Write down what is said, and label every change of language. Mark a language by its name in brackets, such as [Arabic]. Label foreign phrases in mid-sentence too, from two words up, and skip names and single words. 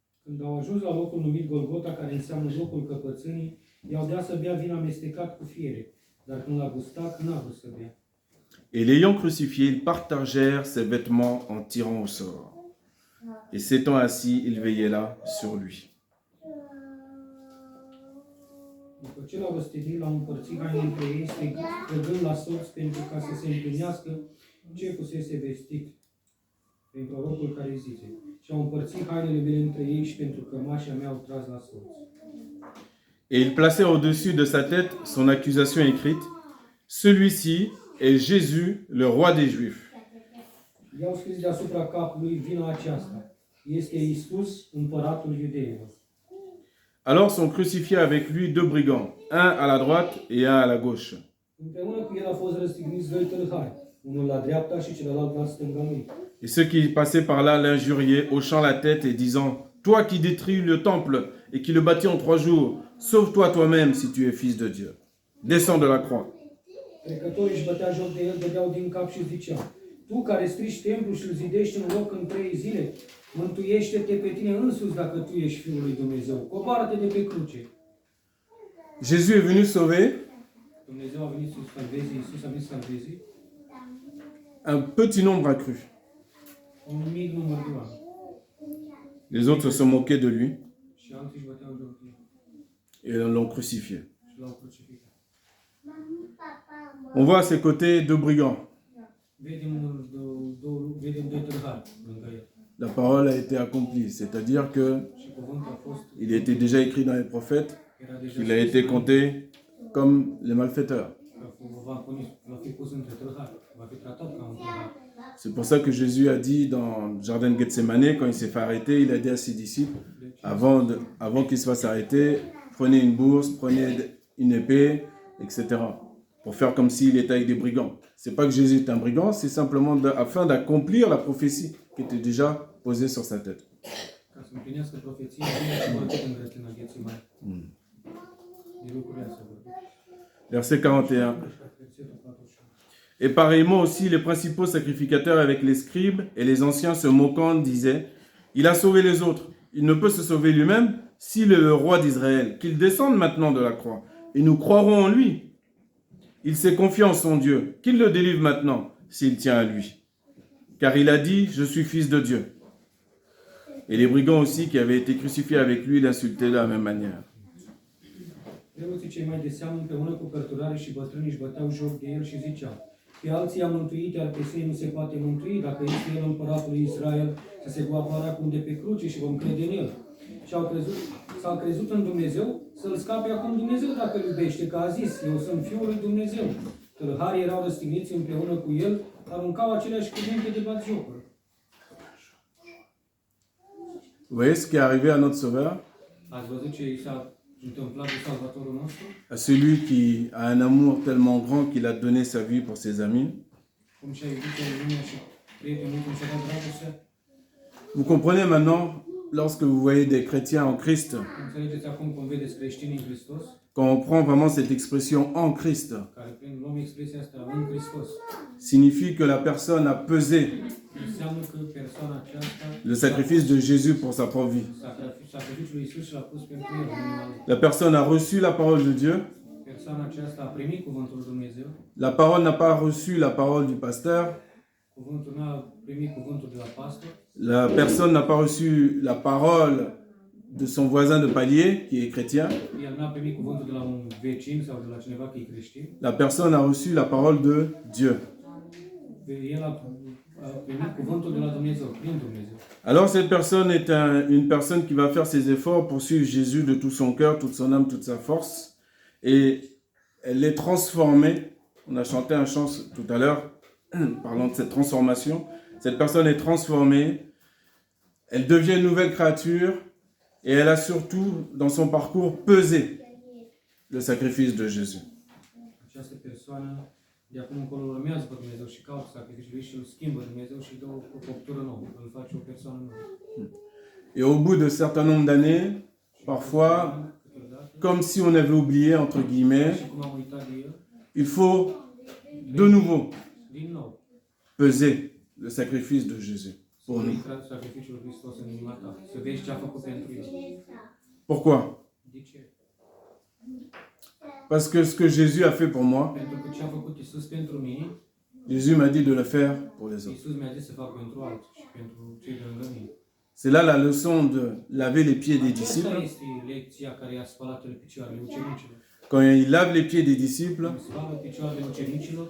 [French] Et l'ayant crucifié, ils partagèrent ses vêtements en tirant au sort. Et s'étant assis, ils veillaient là sur lui. [Romanian] După ce l-au răstignit, l-au împărțit haine între ei, strigând la sorți pentru ca să se împlinească ce fusese vestit prin prorocul care zice: și au împărțit hainele mele între ei și pentru cămașa mea au tras la sorți. [French] Et il plaçait au-dessus de sa tête son accusation écrite. Celui-ci est Jésus, le roi des Juifs. [Romanian] I-au scris deasupra capului vina aceasta. Este Iisus, împăratul iudeilor. [French] Alors sont crucifiés avec lui deux brigands, un à la droite et un à la gauche. [Romanian] Împreună cu el au fost răstigniți doi tâlhari, unul la dreapta și celălalt la stânga lui. [French] Et ceux qui passaient par là l'injuriaient, hochant la tête et disant, « Toi qui détruis le temple et qui le bâtis en 3 jours, sauve-toi toi-même si tu es fils de Dieu. Descends de la croix. » [Romanian] Trecătorii își bătea joc de el, dădeau din cap și ziceau: Tu care strici templul și îl zidești în loc în 3 zile, mântuiește-te pe tine însuți dacă tu ești Fiul lui Dumnezeu. Coboară-te de pe cruce. [French] Jésus est venu sauver [Romanian] Dumnezeu a venit să salveze, Iisus a venit să salveze [French] un petit nombre a cru. [Romanian] un mic număr de oameni. [French] Les autres se sont moqués de lui [Romanian] Și alții își băteau joc de el [French] et l'ont crucifié. [Romanian] și l-au crucificat. [French] On voit à ses côtés deux brigands. [Romanian] Vedem doi tâlhari lângă el. [French] La parole a été accomplie, c'est-à-dire que [Romanian] Și cuvântul a fost, [French] il était déjà écrit dans les prophètes [Romanian] era deja [French] qu'il a été compté comme les malfaiteurs. [Romanian] va fi pus între tâlhari, va fi tratat ca un tâlhar. [French] C'est pour ça que Jésus a dit dans le jardin de Gethsemane, quand il s'est fait arrêter, il a dit à ses disciples, avant qu'il se fasse arrêter, prenez une bourse, prenez une épée, etc. Pour faire comme s'il était avec des brigands. C'est pas que Jésus est un brigand, c'est simplement afin d'accomplir la prophétie qui était déjà posée sur sa tête. [Romanian] Ca să împlinească profeția, Biblia se vorbește în grădina Ghețimani. De lucrurile astea vorbim. [French] Verset 41. [Romanian] Versetul 41. [French] Et pareillement aussi, les principaux sacrificateurs avec les scribes et les anciens se moquant disaient, il a sauvé les autres, il ne peut se sauver lui-même s'il est le roi d'Israël, qu'il descende maintenant de la croix, et nous croirons en lui. Il s'est confié en son Dieu, qu'il le délivre maintenant, s'il tient à lui. Car il a dit, je suis fils de Dieu. Et les brigands aussi qui avaient été crucifiés avec lui l'insultaient de la même manière. [Romanian] Preoții cei mai de seamă împreună cu cărturarii și bătrânii își băteau joc de el și ziceau: Pe alții i-a mântuit, iar pe sine nu se poate mântui, dacă este el împăratul lui Israel, să se coapare acum de pe cruce și vom crede în el. Și s-au crezut în Dumnezeu, să-l scape acum Dumnezeu dacă îl iubește, că a zis, eu sunt Fiul lui Dumnezeu. Tâlharii erau răstigniți împreună cu el, aruncau aceleași cuvinte de batjocuri. [French] Vous voyez ce qui est arrivé à notre Sauveur, [Romanian] Ați văzut ce i s-a întâmplat cu Salvatorul nostru? [French] à celui qui a un amour tellement grand qu'il a donné sa vie pour ses amis. [Romanian] Cum și-a iubit el lumea și prietenul cum și-a dat dragostea? [French] Vous comprenez maintenant, lorsque vous voyez des chrétiens en Christ, [Romanian] Înțelegeți acum cum vedeți creștinii în Hristos, [French] quand on prend vraiment cette expression en Christ, [Romanian] care prin luăm expresia asta în Hristos, [French] signifie que la personne a pesé [Romanian] înseamnă că persoana aceasta, [French] le sacrifice de Jésus pour sa propre vie. [Romanian] sacrificiul lui Iisus și l-a pus pentru el. [French] La personne a reçu la parole de Dieu. [Romanian] Persoana aceasta a primit cuvântul lui Dumnezeu, [French] La parole n'a pas reçu la parole du pasteur. [Romanian] cuvântul n-a primit cuvântul de la pastor, [French] La personne n'a pas reçu la parole de son voisin de palier qui est chrétien. [Romanian] el n-a primit cuvântul de la un vecin sau de la cineva că e creștin, [French] La personne a reçu la parole de Dieu. [Romanian] el a primit cuvântul de la Dumnezeu, prin Dumnezeu. [French] Alors cette personne est une personne qui va faire ses efforts pour suivre Jésus de tout son cœur, toute son âme, toute sa force. Et elle est transformée. On a chanté un chant tout à l'heure parlant de cette transformation. Cette personne est transformée. Elle devient une nouvelle créature. Et elle a surtout, dans son parcours, pesé le sacrifice de Jésus. [Romanian] Această persoană de acum încolo urmează pe Dumnezeu și caută sacrificiul lui și îl schimbă Dumnezeu și dă o făptură nouă, îl face o persoană nouă. [French] Et au bout de certain nombre d'années, parfois, comme si on avait oublié, entre guillemets, [Romanian] Și cum am uitat de el, [French] il faut de nouveau [Romanian] din nou, [French] peser le sacrifice de Jésus pour nous. [Romanian] să sacrificiul lui Hristos în inima ta, să vezi ce a făcut pentru el. [French] Pourquoi? [Romanian] De ce? [French] Parce que ce que Jésus a fait pour moi, [Romanian] Pentru că ce a făcut Iisus pentru mine, [French] Jésus m'a dit de le faire pour les autres. [Romanian] Iisus mi-a zis să fac pentru alții și pentru cei de lângă mine. [French] C'est là la leçon de laver les pieds des [Romanian] Aceasta [French] disciples. [Romanian] este lecția care i-a spălat picioarele ucenicilor. [French] Quand il lave les pieds des disciples [Romanian] Îmi spală picioarele ucenicilor,